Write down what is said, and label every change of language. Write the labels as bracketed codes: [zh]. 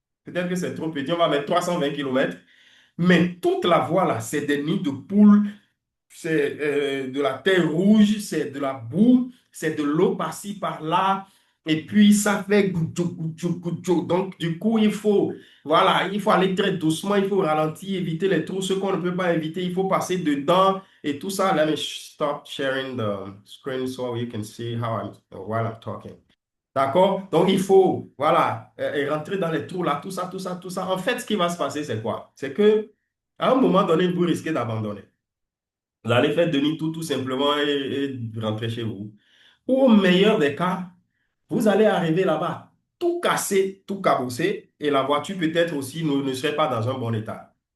[fr] Peut-être que c'est trop petit, on va mettre 320 kilomètres. Mais toute la voie là, c'est des nids de poules, c'est de la terre rouge, c'est de la boue, c'est de l'eau par-ci, par-là. Et puis, ça fait goudjou, goudjou, goudjou. Donc, du coup, voilà, il faut aller très doucement, il faut ralentir, éviter les trous, ce qu'on ne peut pas éviter, il faut passer dedans et tout ça. [en] Let me stop sharing the screen so you can see while I'm talking. [fr] D'accord? Donc, il faut, voilà, rentrer dans les trous là, tout ça, tout ça, tout ça. En fait, ce qui va se passer, c'est quoi? C'est que, à un moment donné, vous risquez d'abandonner. Vous allez faire demi-tour tout simplement et rentrer chez vous. Ou au meilleur des cas, vous allez arriver là-bas, tout cassé, tout cabossé, et la voiture peut-être aussi ne serait pas dans un bon état.